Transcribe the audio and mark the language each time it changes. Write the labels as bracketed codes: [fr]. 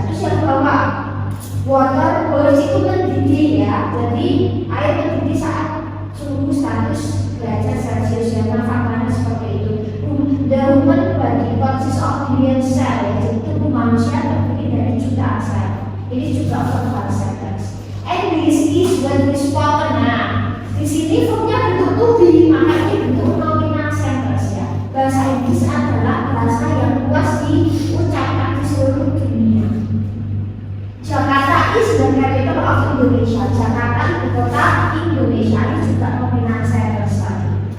[id] Terus yang bawah, [en] water boils [id] itu mendidih ya. Jadi air mendidih saat suhu status derajat Celcius ya. Nah faktanya seperti itu. [en] The human body consists of billion cell ya. [id] Jadi tubuh manusia terdiri dari jutaan sel. Ini juga verbal sentence. [en] And this is when we spoken. [id] Nah, di sini verbnya bentuk to be, maka ini bentuk nominal sentence ya. Bahasa Inggris adalah bahasa yang luas diucapkan di seluruh dunia. [en] Jakarta is the capital of Indonesia. [id] Jakarta ibu kota Indonesia, ini juga nominal sentence tadi.